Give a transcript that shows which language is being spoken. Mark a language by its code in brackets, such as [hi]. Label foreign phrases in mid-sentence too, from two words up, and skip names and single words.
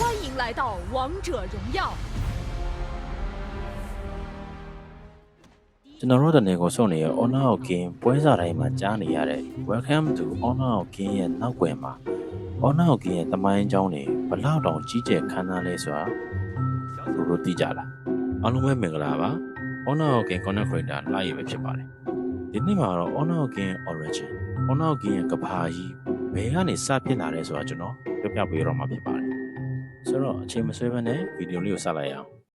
[zh] 迎来到王者荣耀。 [my] ကျွန်တော်တို့တနေကိုစုံနေရ Honor Game ပွဲစားတိုင်းမှာကြားနေရတဲ့ [en] Welcome to Honor Game [my] ရဲ့နောက်ွယ်မှာ Honor Game ရဲ့တမိုင်းအကြောင်းတွေဘလောက်တောင်ကြီးကျယ်ခမ်းနားလဲဆိုတာတို့သိကြလားအားလုံးပဲမင်္ဂလာပါ Honor Game [en] Content Creator [my] လာရပဲဖြစ်ပါတယ်ဒီနေ့မှာတော့ Honor Game Origin Honor Game ရဲ့ကဘာကြီးဘယ်ကနေစဖြစ်လာလဲဆိုတာကျွန်တော်ပြောပြပေးတော့မှာဖြစ်ပါတယ်ဆိုတော့အချိန်မဆွဲဘဲနဲ့ဗီဒီယိုလေးကိုစလိုက်ရအောင်